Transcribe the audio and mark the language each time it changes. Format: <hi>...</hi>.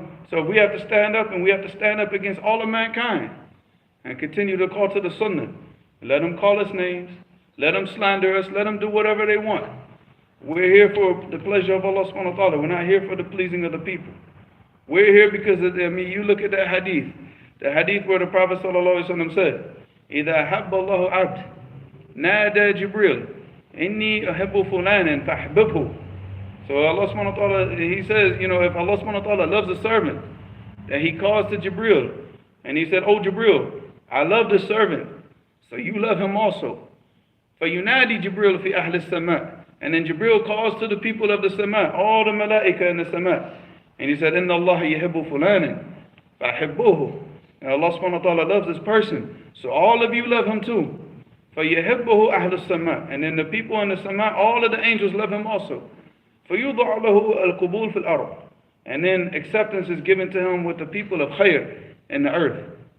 <en>So we have to stand up, and we have to stand up against all of mankind and continue to call to the Sunnah. Let them call us names. Let them slander us. Let them do whatever they want. We're here for the pleasure of Allah subhanahu wa ta'ala. We're not here for the pleasing of the people. We're here because you look at that hadith. The hadith where the Prophet sallallahu alaihi wasallam said,</en> <ar>إِذَا حَبَّ اللَّهُ عَبْدٍ نَادَى جِبْرِيلٌ إِنِّي أَحِبُّ فُلَانًا فَأَحْبِبْهُ.</ar> <en>So Allah subhanahu wa ta'ala, he says, if Allah subhanahu wa ta'ala loves a servant, that he calls to Jibril, and he said, "Oh Jibril, I love this servant, so you love him also."</en> <ar>فَيُنَادِي جِبْرِيلُ فِي أَهْلِ السَّمَاءِ.</ar> <en>And then Jibril calls to the people of the Sama, all the malaika in the Sama. And he said,</en> <ar>إِنَّ اللَّهَ يَحِبُّ فُلَانًا فَأَحِبُّهُ.</ar> <en>And Allah subhanahu wa ta'ala loves this person, so all of you love him too.</en> <ar>فَيَحِبُّهُ أَهْلُ السَّمَاءِ.</ar> <en>And then the people in the Sama, all of the angels love him also.</en> <ar>فَيُوضَعُ لَهُ الْقُبُولُ فِي الْأَرْضِ.</ar> <en>And then acceptance is given to him with the people of khayr in the earth.</en>